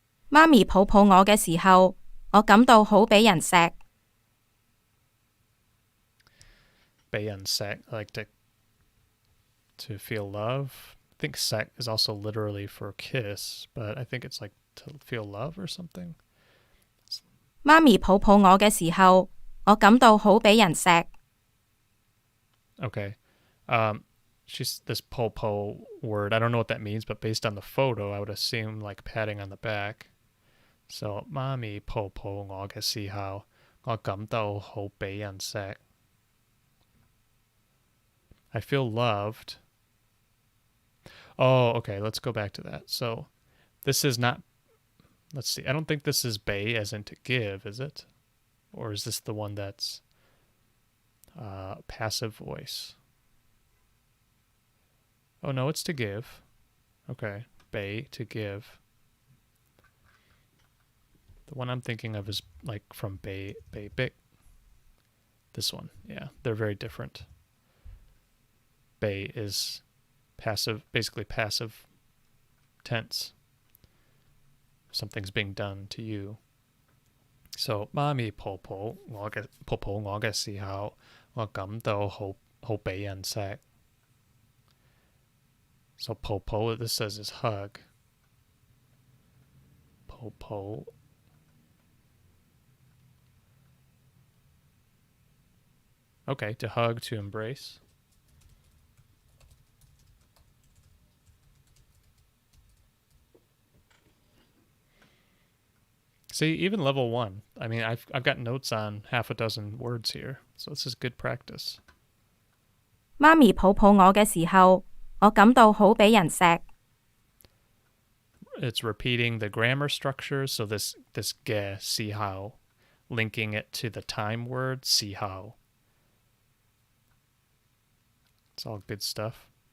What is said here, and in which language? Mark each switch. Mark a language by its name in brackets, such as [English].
[Cantonese] 媽咪抱抱我嘅時候，我感到好俾人錫。被人錫, [English] like to feel love. I think 錫 is also literally for kiss, but I think it's like to feel love or something. [Cantonese] 媽咪抱抱我嘅時候，我感到好俾人錫。 [English] Okay. She's this po word. I don't know what that means, but based on the photo, I would assume like patting on the back. [Cantonese] So, 媽咪抱抱我嘅時候，我感到好俾人錫. [English] I feel loved. Oh, okay. Let's go back to that. So, this is not. Let's see. I don't think this is bei as in to give, is it? Or is this the one that's passive voice? Oh, no, it's to give. Okay. Bei, to give. The one I'm thinking of is like from bei big. This one. Yeah, they're very different. Bei is passive, basically passive tense. Something's being done to you. [Cantonese] So, 媽咪抱抱我嘅時候，我感到好俾人錫. [English] So, 抱抱, this says is hug. [Cantonese] 抱抱. [English] Okay, to hug, to embrace. See, even level 1. I mean, I've got notes on half a dozen words here, so this is good practice. [Cantonese] 媽咪抱抱我嘅時候，我感到好俾人錫。 [English] It's repeating the grammar structure, so this ge, see how, linking it to the time word, see how. It's all good stuff.